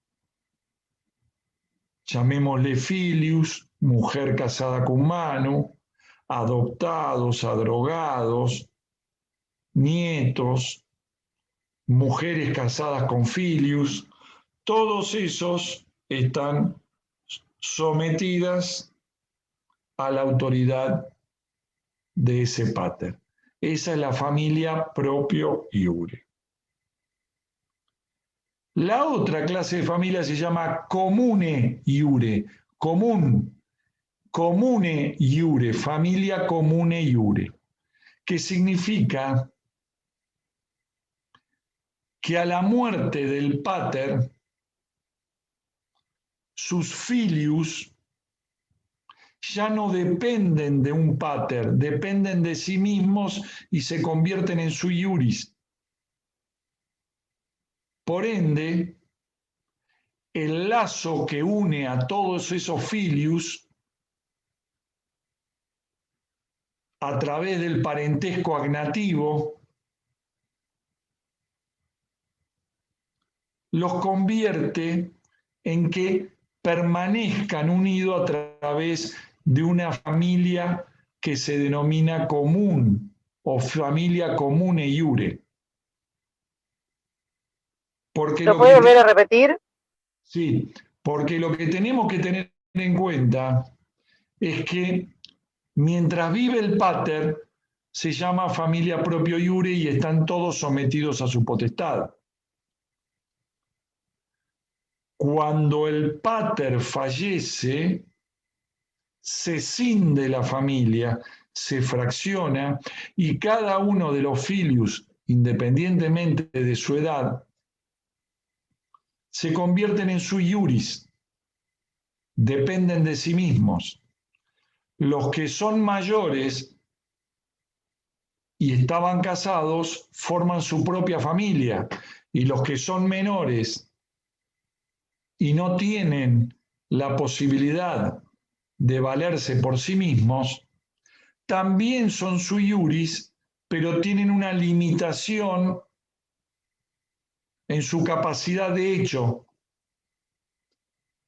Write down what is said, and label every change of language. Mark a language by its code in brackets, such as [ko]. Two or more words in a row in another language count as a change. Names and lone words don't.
[es] Llamémosle filius, mujer casada con mano, adoptados, adrogados, nietos, mujeres casadas con filius, todos esos están sometidas a la autoridad de ese pater. Esa es la familia [la] proprio iure. [es] La otra clase de familia se llama [la] comune iure, comune iure, [es] familia [la] comune iure, [es] que significa que a la muerte del pater, sus filius ya no dependen de un pater, dependen de sí mismos y se convierten en [la] sui iuris. [es] Por ende, el lazo que une a todos esos filius a través del parentesco agnativo los convierte en que permanezcan unidos a través de una familia que se denomina común o familia [la] comune iure. [es] Porque ¿Lo puede volver a repetir? Sí, porque lo que tenemos que tener en cuenta es que mientras vive el pater, se llama familia [la] proprio iure [es] y están todos sometidos a su potestad. Cuando el pater fallece, se cinde la familia, se fracciona y cada uno de los filius, independientemente de su edad, se convierten en [la] sui iuris, [es] dependen de sí mismos. Los que son mayores y estaban casados forman su propia familia, y los que son menores y no tienen la posibilidad de valerse por sí mismos, también son [la] sui iuris, [es] pero tienen una limitación en su capacidad de hecho.